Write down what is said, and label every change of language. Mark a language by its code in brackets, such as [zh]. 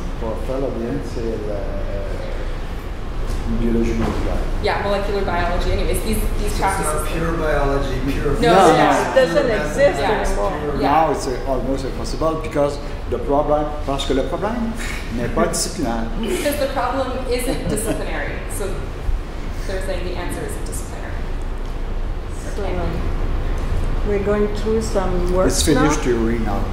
[fr] Pour faire l'ADN, c'est la biologie moléculaire. [en] Yeah, molecular biology. Anyways, these practices. It's not pure biology, pure No, it doesn't exist anymore. Now it's almost impossible because [fr] parce que le problème n'est pas disciplinaire. [en] Because the problem isn't disciplinary. So they're saying the answer isn't disciplinary. So, we're going through some work It's finished theory now.